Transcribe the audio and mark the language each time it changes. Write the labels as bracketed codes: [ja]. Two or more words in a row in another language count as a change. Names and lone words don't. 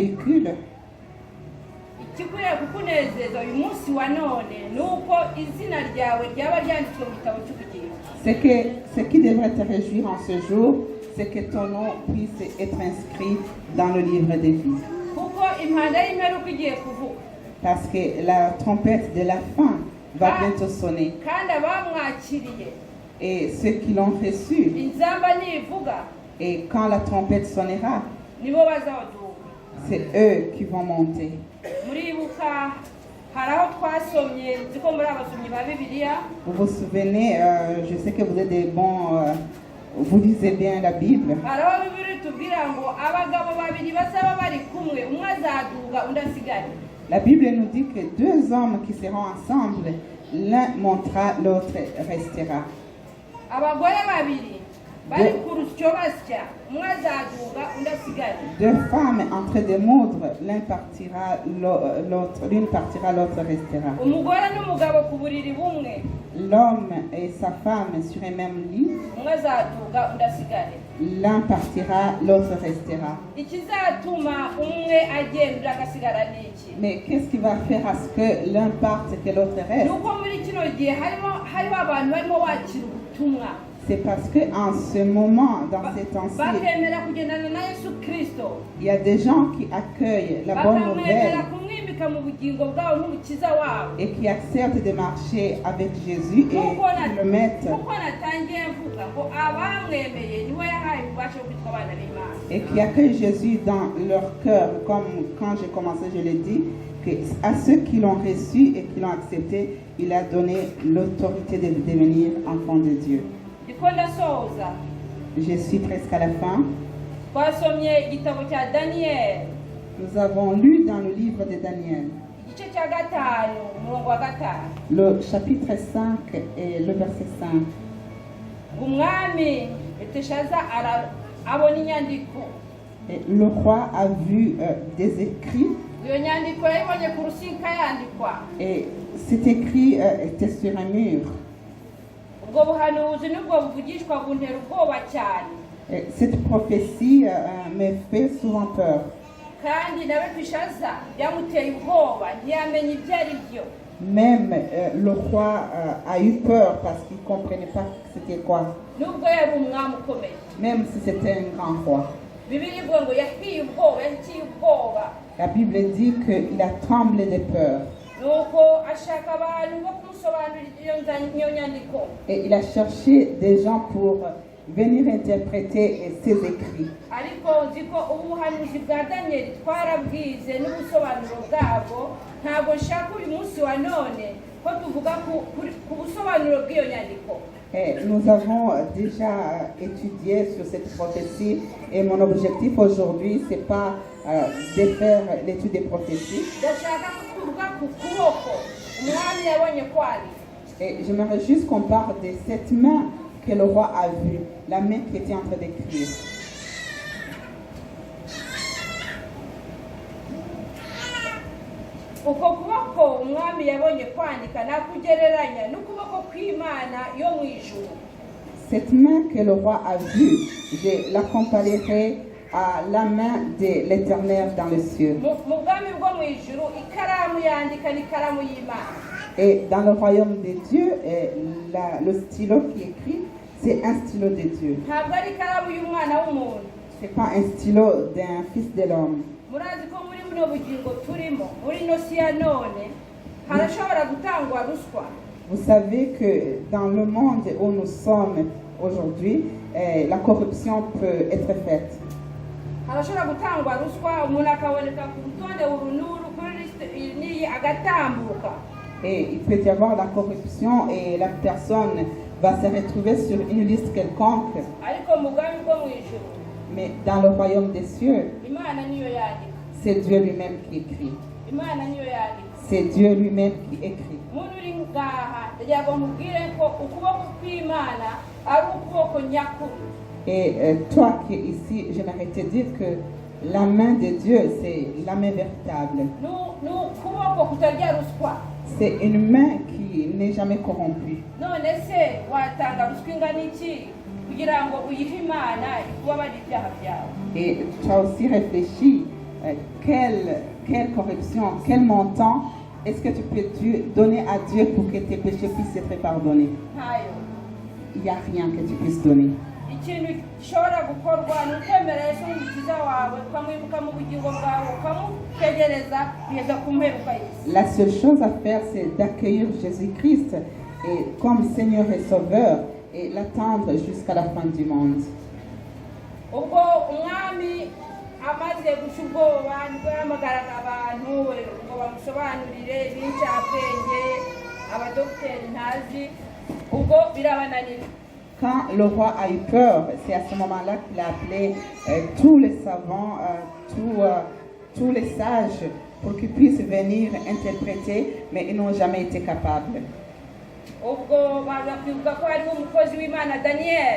[fr] et un bon véhicule. [rw] ikikwiriye kukunezeza uyu munsi wa none ni uko izina ryawe ryaba ryanditswe mu gitabo cy'ubugingo. [fr] Ce qui devrait te réjouir en ce jour, c'est que ton nom puisse être inscrit dans le livre des vies. [rw] kuko impanda y'imperuka igiye kuvuga. [fr] Parce que la trompette de la fin va bientôt sonner. [rw] kandi abamwakiriye [fr] Et ceux qui l'ont reçu, [rw] inzamba nivuga [fr] et quand la trompette sonnera, [rw] nibo bazaduka. [fr] c'est eux qui vont monter. [rw] muribuka hari aho twasomye nzi ko muri abasomyi ba bibiliya. [fr] Vous vous souvenez, je sais que vous êtes des bons, vous lisez bien la Bible. [rw] hari aho bibiri tubwira ngo abagabo babiri bazaba bari kumwe umwe azaduga undi asigare. [fr] La Bible nous dit que deux hommes qui seront ensemble, l'un montera, l'autre restera. [rw] abagore babiri bari ku rusyo basya umwe azaduga undi asigare. [fr] Deux femmes en train de moudre, l'un partira, l'autre, l'une partira, l'autre restera. [rw] umugore n'umugabo ku buriri bumwe [fr] L'homme et sa femme sur un même lit, [rw] umwe azaduga undi asigare. [fr] l'un partira, l'autre restera. [rw] ikizatuma umwe agenda agasigara ni iki? [fr] Mais qu'est-ce qui va faire à ce que l'un parte et que l'autre [rw] ni [fr] reste? [rw] uko muri kino gihe hariho abantu barimo bakira ubutumwa [fr] C'est parce qu'en ce moment, dans ces temps-ci, [rw] bakemera kugendana na Yesu Kristo, [fr] il y a des gens qui accueillent la bonne nouvelle [rw] bakamwemera kumwimika mu bugingo bwabo n'umukiza wabo. [fr] et qui acceptent de marcher avec Jésus et qui le mettent [rw] kuko natangiye mvuga ngo abamwemeye niwe yahaye ububasha bwo kwitwa abana b'Imana. [fr] et qui accueillent Jésus dans leur cœur, comme quand j'ai commencé, je l'ai dit, que à ceux qui l'ont reçu et qui l'ont accepté, il a donné l'autorité de devenir enfant de Dieu. [rw] ndiko ndasoza. [fr] Je suis presque à la fin. [rw] twasomye igitabo cya Daniyeli [fr] Nous avons lu dans le livre de Daniel, [rw] igice cya gatanu umurongo wa gatanu. [fr] le chapitre 5 et le verset 5. [rw] umwami Beteshaza abona inyandiko. [fr] Et le roi a vu des écrits [rw] iyo nyandiko yayibonye ku rusika yandikwa. [fr] et cet écrit était sur un mur. [rw] ubwo buhanuzi nibwo buvugishwa buntera ubwoba cyane. [fr] Et cette prophétie me fait souvent peur. [rw] kandi na Beteshaza byamuteye ubwoba ntiyamenye ibyo ari byo. [fr] Même le roi a eu peur parce qu'il ne comprenait pas c'était quoi. [rw] nubwo yari umwami ukomeye. [fr] Même si c'était un grand roi. [rw] Bibiliya ivuga ngo yahiye ubwoba yahiye ubwoba. [fr] La Bible dit qu'il a tremblé de peur. [rw] nuko ashaka abantu bo kumusobanurira iyo nyandiko. [fr] Et il a cherché des gens pour venir interpréter ses écrits. [rw] ariko nzi ko ubuhanuzi bwa Daniyeli twarabwize n'ubusobanuro bwabwo. ntabwo nshaka uyu munsi wa none ko tuvuga ku busobanuro bw'iyo nyandiko. [fr] Et nous avons déjà étudié sur cette prophétie et mon objectif aujourd'hui, ce n'est pas de faire l'étude des prophéties. [rw] ndashaka ko tuvuga ku kuboko umwami yabonye kwandika. [fr] Et j'aimerais juste qu'on parle de cette main que le roi a vue, la main qui était en train d'écrire. [rw] uko kuboko umwami yabonye kwandika nakugereranya n'ukuboko kw'Imana yo mu ijuru. [fr] Cette main que le roi a vue, je la comparerai à la main de l'Éternel dans les cieux. [rw] mu bwami bwo mu ijuru ikaramu yandika n'ikaramu y'Imana. [fr] Et dans le royaume de Dieu, le stylo qui écrit, c'est un stylo de Dieu. [rw] ntabwo ari ikaramu y'umwana w'umuntu. [fr] Ce n'est pas un stylo d'un fils de l'homme. [rw] murazi ko muri buno bugingo turimo muri ino si ya none harashobora gutangwa ruswa. [fr] Vous savez que dans le monde où nous sommes aujourd'hui, la corruption peut être faite. [rw] harashobora gutangwa ruswa umuntu akaboneka ku rutonde urunuru kuri lisite n'iyi agatambuka. [fr] Et il peut y avoir la corruption et la personne va se retrouver sur une liste quelconque. [rw] ariko mu bwami bwo mu ijuru [fr] Mais dans le royaume des cieux, [rw] Imana niyo yandika. [fr] c'est Dieu lui-même qui écrit. [rw] Imana niyo yandika. [fr] C'est Dieu lui-même qui écrit. [rw] muntu uri ngaha ndagira ngo mubwire ko ukuboko kw'Imana ari ukuboko nyakuri. [fr] Et toi qui es ici, j'aimerais te dire que la main de Dieu, c'est la main véritable. [rw] ni ukuboko kutarya ruswa. [fr] C'est une main qui n'est jamais corrompue. [rw] none se watanga ruswa ingana iki kugira ngo uyihe Imana ikubabarire ibyaha byawe? [fr] Et tu as aussi réfléchi quelle corruption, quel montant est-ce que tu peux donner à Dieu pour que tes péchés puissent être pardonnés? [rw] ntayo. [fr] Il n'y a rien que tu puisses donner. [rw] Ikintu gishobora gukorwa ni ukwemera Yesu nk'umukiza wawe ukamwibuka mu bugingo bwawe ukamutegereza kugeza ku mperuka y'isi. [fr] La seule chose à faire, c'est d'accueillir Jésus-Christ et comme Seigneur et Sauveur et l'attendre jusqu'à la fin du monde. [rw] Ubwo umwami amaze guca ubwoba nibwo yahamagaraga abantu ngo bamusobanurire ibincabwenge abadogiteri ntazi ubwo birabananira. [fr] Quand le roi a eu peur, c'est à ce moment-là qu'il a appelé tous les savants, tous les sages pour qu'ils puissent venir interpréter, mais ils n'ont jamais été capables. [rw] Ubwo baza kwibuka ko hariho umukozi w'Imana Daniel.